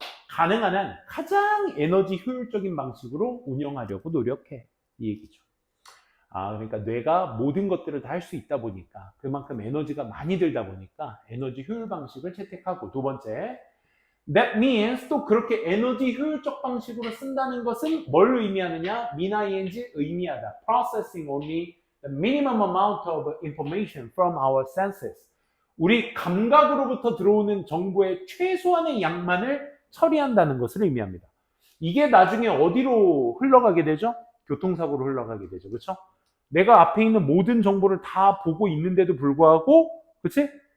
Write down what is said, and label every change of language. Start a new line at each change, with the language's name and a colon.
Korean: 가능한 한 가장 에너지 효율적인 방식으로 운영하려고 노력해. 이 얘기죠. 그러니까 뇌가 모든 것들을 다 할 수 있다 보니까 그만큼 에너지가 많이 들다 보니까 에너지 효율 방식을 채택하고 두 번째
English: that means
Korean: 또 그렇게 에너지 효율적 방식으로 쓴다는 것은 뭘 의미하느냐? min-ing 의미하다.
English: processing only the minimum amount of information from our senses.
Korean: 우리 감각으로부터 들어오는 정보의 최소한의 양만을 처리한다는 것을 의미합니다. 이게 나중에 어디로 흘러가게 되죠? 교통사고로 흘러가게 되죠. 그렇죠? 내가 앞에 있는 모든 정보를 다 보고 있는데도 불구하고 그치?